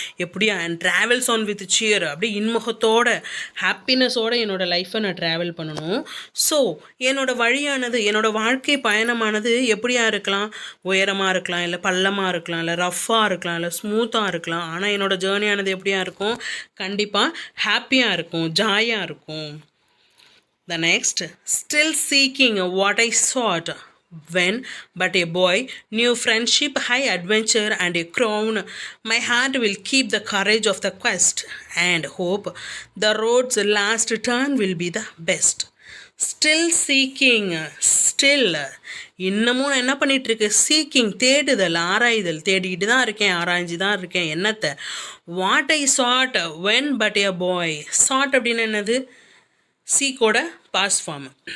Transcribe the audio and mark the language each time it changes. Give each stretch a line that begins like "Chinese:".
Tamil: எப்படி
English: travels on with cheer,
Tamil: அப்படி இன்முகத்தோட ஹாப்பினஸோடு என்னோடய லைஃப்பை நான் ட்ராவல் பண்ணணும். ஸோ என்னோடய வழியானது, என்னோடய வாழ்க்கை பயணமானது எப்படியா இருக்கலாம், உயரமாக இருக்கலாம் இல்லை பள்ளமாக இருக்கலாம் இல்லை ரஃப்பாக இருக்கலாம் இல்லை ஸ்மூத்தாக இருக்கலாம். ஆனால் என்னோடய ஜேர்னியானது எப்படியா இருக்கும், கண்டிப்பாக ஹாப்பியாக இருக்கும், ஜாயாக இருக்கும்.
English: The next, still seeking what I sought when but a boy, new friendship, high adventure and a crown. My heart will keep the courage of the quest and hope the road's last turn will be the best. Still seeking, still
Tamil: இன்னமும் நான் என்ன பண்ணிகிட்ருக்கு, seeking தேடுதல், ஆராய்தல், தேடிக்கிட்டு தான் இருக்கேன், ஆராய்ஞ்சி தான் இருக்கேன். என்னத்தை,
English: What I sought when but a boy.
Tamil: Chat அப்படின்னு என்னது, சீக்கோட பாஸ்ட் ஃபார்ம்.